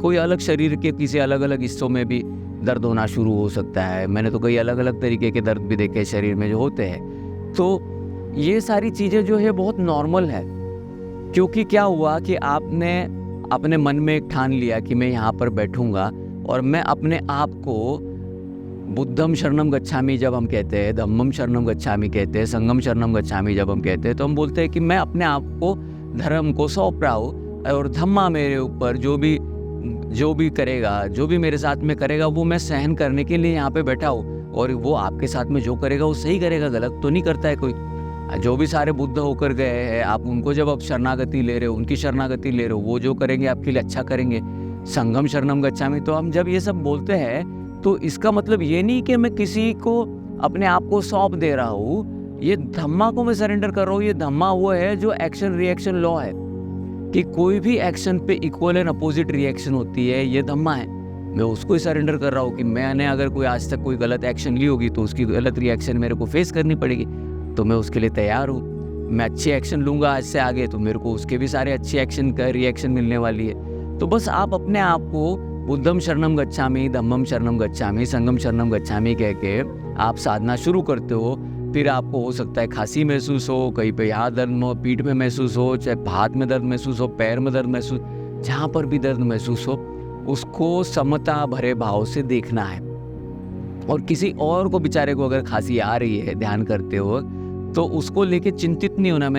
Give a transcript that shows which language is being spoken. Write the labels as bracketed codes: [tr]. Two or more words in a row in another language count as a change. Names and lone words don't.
[hi] कोई अलग शरीर के किसी अलग अलग हिस्सों में भी दर्द होना शुरू हो सकता है। मैंने तो कई अलग अलग तरीके के दर्द भी देखे शरीर में जो होते हैं। तो ये सारी चीज़ें जो है बहुत नॉर्मल है, क्योंकि क्या हुआ कि आपने अपने मन में एक ठान लिया कि मैं यहाँ पर बैठूंगा और मैं अपने आप को [pi] बुद्धम शरणम गच्छामि [hi] जब हम कहते हैं, [pi] धम्मम शरणम गच्छामि [hi] कहते हैं, [pi] संगम शरणम गच्छामि [hi] जब हम कहते हैं, तो हम बोलते हैं कि मैं अपने आप को धर्म को सौंप रहा हूँ और धम्मा मेरे ऊपर जो भी करेगा, जो भी मेरे साथ में करेगा वो मैं सहन करने के लिए यहाँ पे बैठा हूँ। और वो आपके साथ में जो करेगा वो सही करेगा, गलत तो नहीं करता है कोई। जो भी सारे बुद्ध होकर गए हैं, आप उनको जब आप शरणागति ले रहे हो, उनकी शरणागति ले रहे हो, वो जो करेंगे आपके लिए अच्छा करेंगे। [pi] संगम शरणम गच्छामि, [hi] तो हम जब ये सब बोलते हैं तो इसका मतलब ये नहीं कि मैं किसी को अपने आप को सौंप दे रहा हूँ, ये धम्मा को मैं सरेंडर कर रहा हूँ। ये धम्मा वो है जो [en] action reaction law [hi] है कि कोई भी एक्शन पे [en] equal and opposite reaction [hi] होती है, ये धम्मा है। मैं उसको ही सरेंडर कर रहा हूँ कि मैंने अगर कोई आज तक कोई गलत एक्शन ली होगी तो उसकी गलत रिएक्शन मेरे को फेस करनी पड़ेगी, तो मैं उसके लिए तैयार हूँ। मैं अच्छे एक्शन लूँगा आज से आगे तो मेरे को उसके भी सारे अच्छे एक्शन का रिएक्शन मिलने वाली है। तो बस आप अपने आप को [pi] बुद्धम शरणम गच्छामि, धम्मम शरणम गच्छामि, संगम शरणम गच्छामि [hi] कह के आप साधना शुरू करते हो। फिर आपको हो सकता है खांसी महसूस हो, कहीं पे यहाँ दर्द हो, पीठ में महसूस हो, चाहे हाथ में दर्द महसूस हो, पैर में दर्द महसूस, जहाँ पर भी दर्द महसूस हो उसको समता भरे भाव से देखना है। और किसी और को बेचारे को अगर खांसी आ रही है ध्यान करते हो तो उसको लेके चिंतित नहीं होना।